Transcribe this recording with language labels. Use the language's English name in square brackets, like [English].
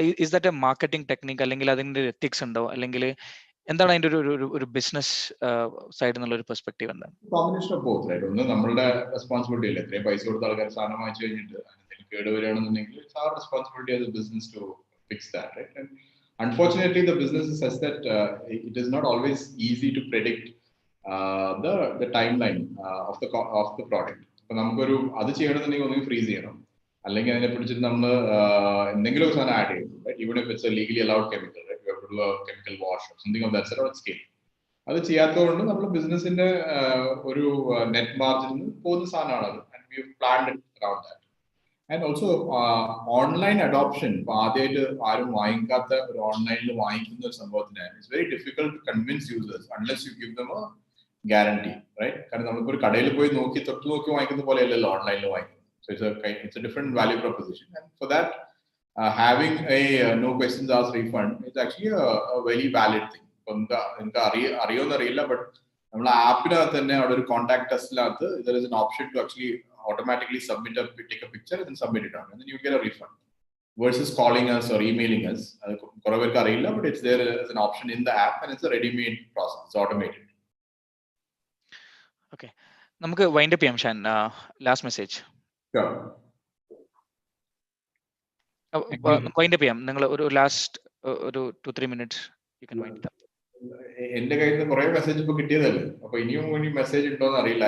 [English] is that a marketing technique, [Malayalam] അല്ലെങ്കിൽ അതിൻ്റെ ഒരു എത്തിക്സ് ഉണ്ടോ, അല്ലെങ്കിൽ എന്താണ് അതിന്റെ ഒരു ബിസിനസ് സൈഡ് എന്നുള്ള ഒരു പെർസ്പെക്റ്റീവ് എന്താണ്? [English] Combination of both, right? [Malayalam] ഒന്ന് നമ്മളുടെ റെസ്പോൺസിബിലിറ്റി അല്ലേ, ഇത്രയും പൈസ കൊടുത്ത ആൾക്കാർ സാധനം വാങ്ങിച്ചു കഴിഞ്ഞിട്ട് എന്തെങ്കിലും കേടുവരികയാണെന്നുണ്ടെങ്കിൽ [English] it's our responsibility as a business to fix that, [Malayalam] right? [English] And unfortunately the business is such that it is not always easy to predict the timeline of the product. [Malayalam] അപ്പൊ നമുക്കൊരു അത് ചെയ്യണമെന്നുണ്ടെങ്കിൽ ഒന്നെങ്കിൽ ഫ്രീസ് ചെയ്യണം, അല്ലെങ്കിൽ അതിനെ പിടിച്ചിട്ട് നമ്മൾ എന്തെങ്കിലും ഒരു സാധനം ആഡ് ചെയ്യും, right? [English] Even if it's a legally allowed chemical, right? You have to do a chemical wash or something of that sort of scale. [Malayalam] അത് ചെയ്യാത്തതുകൊണ്ട് നമ്മൾ ബിസിനസിന്റെ ഒരു നെറ്റ് മാർജിനിൽ പോകുന്ന സാധനമാണ് അത്. [English] And we have planned it around that. And also online adoption, [Malayalam] ഇപ്പൊ ആദ്യമായിട്ട് ആരും വാങ്ങിക്കാത്ത ഒരു ഓൺലൈനിൽ വാങ്ങിക്കുന്ന ഒരു സംഭവത്തിന് [English] It's very difficult to convince users unless you give them a guarantee, right? [Malayalam] കാരണം നമ്മളിപ്പോൾ ഒരു കടയിൽ പോയി തൊട്ട് നോക്കി വാങ്ങിക്കുന്ന പോലെ അല്ലല്ലോ ഓൺലൈനിൽ വാങ്ങിക്കുന്നത്. [English] So it's a different value proposition, and for that having a no questions asked refund is actually a very valid thing. [Malayalam] ഇപ്പൊ നിങ്ങൾക്ക് അറിയോന്നറിയില്ല, ബട്ട് നമ്മളെ ആപ്പിനകത്ത് തന്നെ അവിടെ ഒരു contact ടെസ്റ്റിനകത്ത് [English] there is an option to actually automatically take a picture and submit it on, and then you get a refund versus calling us or emailing us. [Malayalam] Kore perku ariyilla, [English] but it's there as an option in the app and it's a ready made process. It's automated. [Malayalam] Okay, നമുക്ക് wind up ചെയ്യാം. Shaan, last message. [English] Sure. [Malayalam] Wind up ചെയ്യാം. നിങ്ങൾ ഒരു last ഒരു 2-3 minutes. [English] You can wind it up. [Malayalam] എന്റെ കയ്യിൽ നിന്ന് കുറെ മെസ്സേജ് ഇപ്പൊ കിട്ടിയതല്ലേ, അപ്പൊ ഇനിയും ഇനി മെസ്സേജ് ഉണ്ടോന്ന് അറിയില്ല.